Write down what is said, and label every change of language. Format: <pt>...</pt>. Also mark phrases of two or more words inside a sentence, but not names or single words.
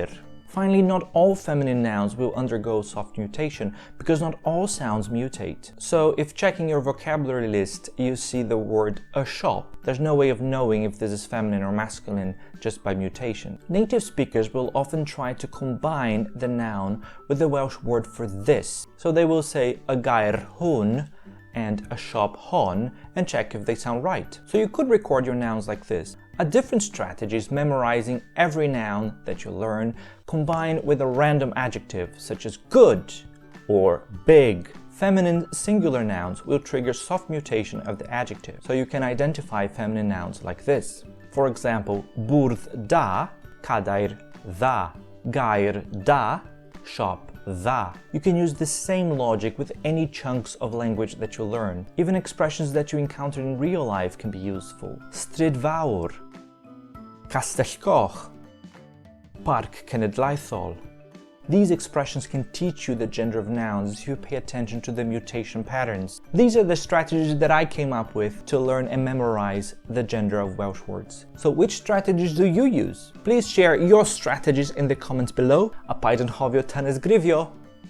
<en>Finally, not all feminine nouns will undergo soft mutation because not all sounds mutate. So if checking your vocabulary list you see the word a shop, there's no way of knowing if this is feminine or masculine just by mutation. Native speakers will often try to combine the noun with the Welsh word for this. So they will say a</en> <cy>gair hwn</cy> <en>and a</en> <cy>shop hon</cy> <en>and check if they sound right. So you could record your nouns like this. A different strategy is memorizing every noun that you learn combined with a random adjective such as good or big. Feminine singular nouns will trigger soft mutation of the adjective, so you can identify feminine nouns like this. For example,</en> <cy>bwrdd da, cadair dda, gair da, shop dda.</cy> <en>You can use the same logic with any chunks of language that you learn. Even expressions that you encounter in real life can be useful.</en> <cy>Stryd fawr, Castell Coch, Parc Cenedlaethol,</cy> <en>These expressions can teach you the gender of nouns if you pay attention to the mutation patterns. These are the strategies that I came up with to learn and memorize the gender of Welsh words. So which strategies do you use? Please share your strategies in the comments below.</en> <cy>A paid yn hofio tynysgrifio.</cy>